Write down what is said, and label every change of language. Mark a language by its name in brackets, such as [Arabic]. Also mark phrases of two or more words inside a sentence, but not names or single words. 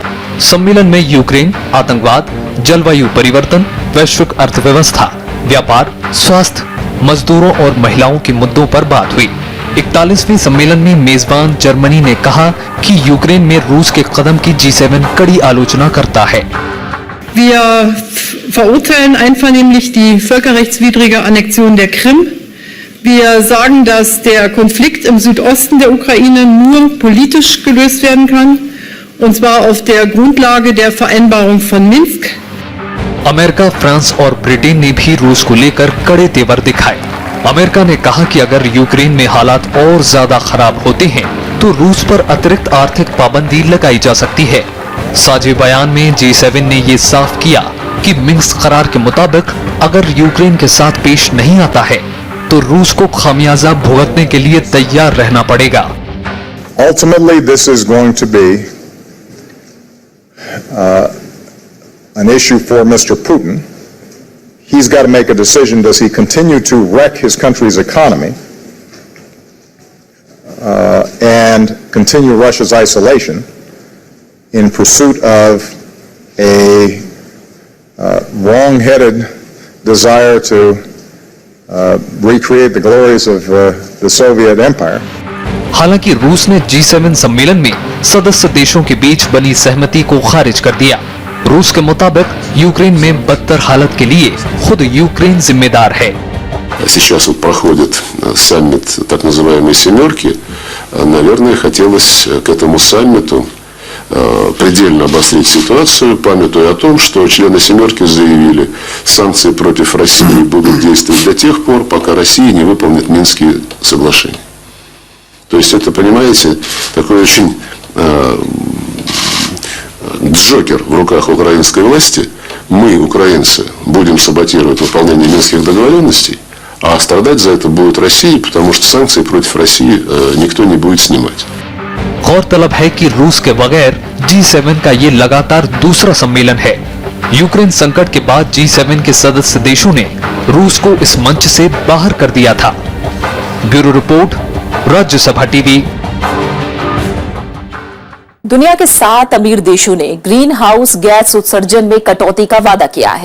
[Hindi] सम्मेलन में यूक्रेन, आतंकवाद, जलवायु परिवर्तन, वैश्विक अर्थव्यवस्था, व्यापार, स्वास्थ्य, मजदूरों और महिलाओं के मुद्दों पर बात हुई। 41वें सम्मेलन में मेजबान जर्मनी ने कहा कि यूक्रेन में रूस के कदम की G7 कड़ी आलोचना करता है। [German] Wir verurteilen einvernehmlich die völkerrechtswidrige Annexion der Krim. Wir sagen, dass der Konflikt im Südosten der Ukraine nur politisch gelöst werden kann, und zwar auf der Grundlage der Vereinbarung von Minsk. [Hindi] अमेरिका, फ्रांस और ब्रिटेन ने भी रूस को लेकर कड़े तेवर दिखाए। अमेरिका ने कहा कि अगर यूक्रेन में हालात और ज्यादा खराब होते हैं तो रूस पर अतिरिक्त आर्थिक पाबंदी लगाई जा सकती है। साझे बयान में G7 ने ये साफ किया कि मिन्स्क करार के मुताबिक अगर यूक्रेन के साथ पेश नहीं आता है तो रूस को खामियाजा भुगतने के लिए तैयार रहना पड़ेगा। [English] Ultimately, this is going to be an issue for Mr. Putin. He's got to make a decision. Does he continue to wreck his country's economy and continue Russia's isolation in pursuit of a wrong-headed desire to recreate the glories of the Soviet Empire? [Hindi] हालांकि रूस ने G7 सम्मेलन में सदस्य देशों के बीच बनी सहमति को खारिज कर दिया। रूस के मुताबिक यूक्रेन में बदतर हालत के लिए खुद यूक्रेन जिम्मेदार है। [Russian] Сейчас вот проходит саммит так называемой «семерки». Наверное, хотелось к этому саммиту предельно обострить ситуацию, памятуя о том, что члены «семерки» заявили, санкции против России будут действовать до тех пор, пока Россия не выполнит Минские соглашения. То есть это, понимаете, такой очень джокер в руках украинской власти. Мы, украинцы, будем саботировать выполнение Минских договоренностей, а страдать за это будет Россия, потому что санкции против России никто не будет снимать. [Hindi] गौरतलब है कि रूस के बगैर G7 का ये लगातार दूसरा सम्मेलन है। यूक्रेन संकट के बाद G7 के सदस्य देशों ने रूस को इस मंच से बाहर कर दिया था। ब्यूरो रिपोर्ट, राज्यसभा टीवी। दुनिया के 7 अमीर देशों ने ग्रीन हाउस गैस उत्सर्जन में कटौती का वादा किया है।